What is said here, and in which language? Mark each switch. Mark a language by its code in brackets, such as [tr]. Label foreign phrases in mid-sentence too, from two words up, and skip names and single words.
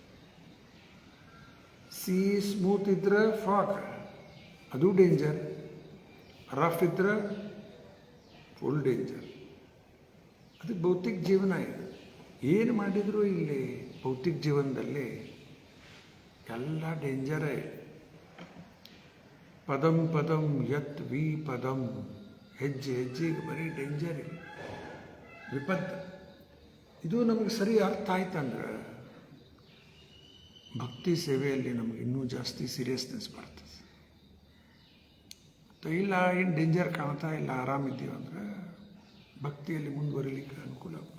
[en] sea smooth [kn] ಇದ್ರೆ ಫಾಗ್, ಅದು ಡೇಂಜರ್. ರಫ್ ಇದ್ರೆ [en] full danger. [kn] ಅದು ಭೌತಿಕ ಜೀವನ ಇದೆ. ಏನು ಮಾಡಿದರೂ ಇಲ್ಲಿ ಭೌತಿಕ ಜೀವನದಲ್ಲಿ ಎಲ್ಲ ಡೇಂಜರೇ. [sa] ಪದಂ ಪದಂ ಯತ್ ವಿ ಪದಂ, [kn] ಹೆಜ್ಜೆ ಹೆಜ್ಜೆಗೆ ಬರೀ ಡೇಂಜರ್ ಇಲ್ಲ, ವಿಪತ್ತು. ಇದು ನಮಗೆ ಸರಿ ಅರ್ಥ ಆಯ್ತಂದ್ರೆ ಭಕ್ತಿ ಸೇವೆಯಲ್ಲಿ ನಮಗೆ ಇನ್ನೂ ಜಾಸ್ತಿ ಸೀರಿಯಸ್ನೆಸ್ ಬರ್ತದೆ. ಇಲ್ಲ ಏನು ಡೇಂಜರ್ ಕಾಣ್ತಾ ಇಲ್ಲ, ಆರಾಮಿದ್ದೀವಿ ಅಂದರೆ ಭಕ್ತಿಯಲ್ಲಿ ಮುಂದುವರಿಲಿಕ್ಕೆ ಅನುಕೂಲ ಆಗ್ತದೆ.